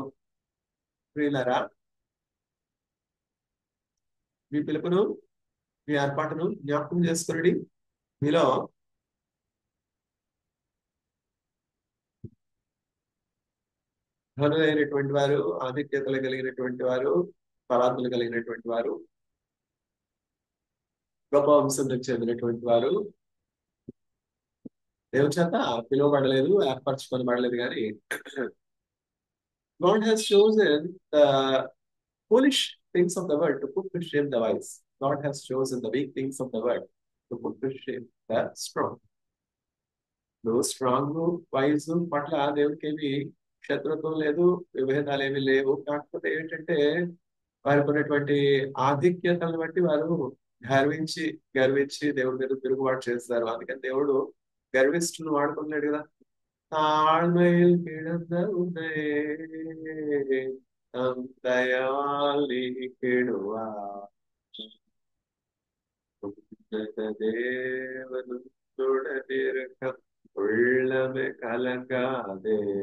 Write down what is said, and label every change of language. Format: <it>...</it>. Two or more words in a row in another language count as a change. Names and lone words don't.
<te>ప్రియులారా, మీ పిలుపును, మీ ఏర్పాటును జ్ఞాపకం చేసుకుని మీలో ఘనులైనటువంటి వారు, ఆధిక్యతలు కలిగినటువంటి వారు, తలాంతులు కలిగినటువంటి వారు, గొప్ప వంశంలోకి చెందినటువంటి వారు దేవుని చేత పిలువబడలేదు, ఏర్పరచుకొనబడలేదు.</te> <en>కానీ God has chosen the foolish things of the world to put to shame the wise. God has chosen the weak things of the world to put to shame the strong.</en> <te>నువ్వు</te> <en>strong wise</en> <te>పట్ల దేవునికి ఏమి శత్రుత్వం లేదు, విభేదాలు ఏమి లేవు. కాకపోతే ఏంటంటే వారికి ఉన్నటువంటి ఆధిక్యతలను బట్టి వారు గర్వించి గర్వించి దేవుడి మీద తిరుగుబాటు చేస్తారు. అందుకని దేవుడు గర్విష్ఠులను వాడుకున్నాడు కదా.</te> <ta>தாழ்மையில் கிடந்த உன்னை தம் தயவால் நீக்கிடுவார். உன்னத தேவனுடனிருக்க உள்ளமே கலங்காதே.</ta>